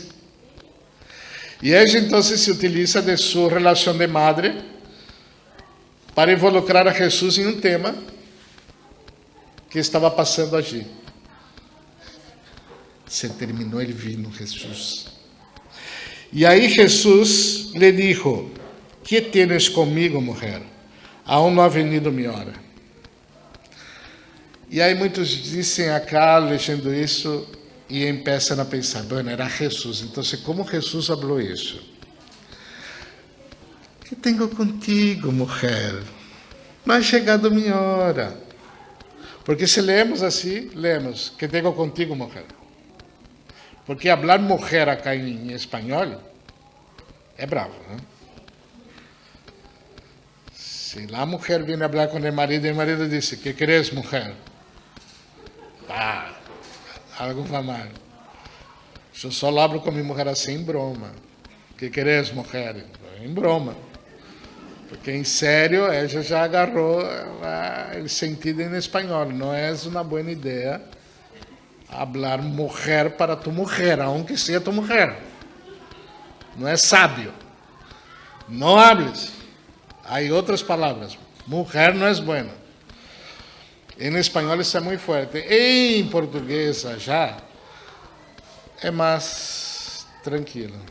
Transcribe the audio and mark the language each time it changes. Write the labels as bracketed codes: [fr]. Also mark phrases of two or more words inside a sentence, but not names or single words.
[pt] E ela então se utiliza de sua relação de madre para involucrar a Jesus em um tema que estava passando allí. Se terminou o vinho, Jesus. E aí Jesus lhe dijo, [es] ¿qué tienes [pt] comigo, mulher? Aún não ha venido minha hora. E aí muitos dizem acá, lendo isso, e começam a pensar, bueno, era Jesus. Então, como Jesus falou isso? ¿Qué tenho contigo, mulher? Não ha chegado minha hora. Porque se leemos assim, leemos, ¿qué tenho contigo, mulher? Porque [es] hablar mujer acá [pt] em espanhol é bravo, né? Se a mulher vem a falar com o marido diz, [es] ¿qué querés, mujer? Algo vai mal. Eu só hablo com minha mulher assim em broma. ¿Qué querés, mujer? Em broma. [pt] Porque em sério, ela já agarrou o sentido em espanhol. Não é uma boa ideia [es] hablar mujer para tu mujer, [pt] aunque seja [es] tu mujer. [pt] Não é sábio. Não hables. Há outras palavras. Mujer não é bueno. Em espanhol isso é muito forte. Em português já é mais tranquilo.